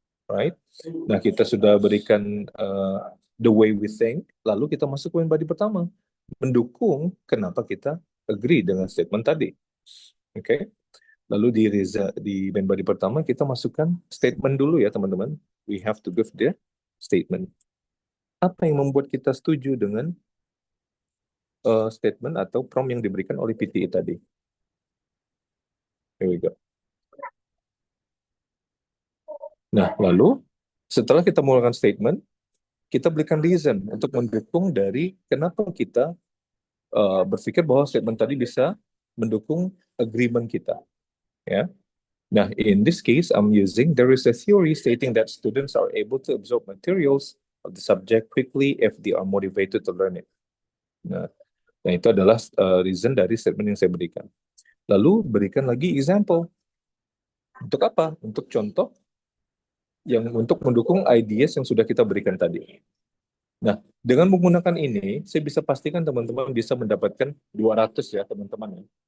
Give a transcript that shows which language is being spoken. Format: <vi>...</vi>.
<en>Right?</en> <id>Nah, kita sudah berikan</id> <en>the way we think,</en> <id>lalu kita masuk ke main body pertama. Mendukung kenapa kita agree dengan statement tadi. Oke? Okay? Lalu di main body pertama, kita masukkan statement dulu ya, teman-teman.</id> <en>We have to give the statement.</en> <id>Apa yang membuat kita setuju dengan statement atau prompt yang diberikan oleh PTE tadi?</id> <en>Here we go.</en> <id>Nah, lalu setelah kita menggunakan statement, kita berikan reason untuk mendukung dari kenapa kita berpikir bahwa statement tadi bisa mendukung agreement kita. Ya.</id> <en>Nah, in this case, I'm using there is a theory stating that students are able to absorb materials of the subject quickly if they are motivated to learn it.</en> <id>Nah, itu adalah reason dari statement yang saya berikan. Lalu berikan lagi example. Untuk apa? Untuk contoh yang untuk mendukung ideas yang sudah kita berikan tadi. Nah, dengan menggunakan ini, saya bisa pastikan teman-teman bisa mendapatkan 200 ya, teman-teman.</id>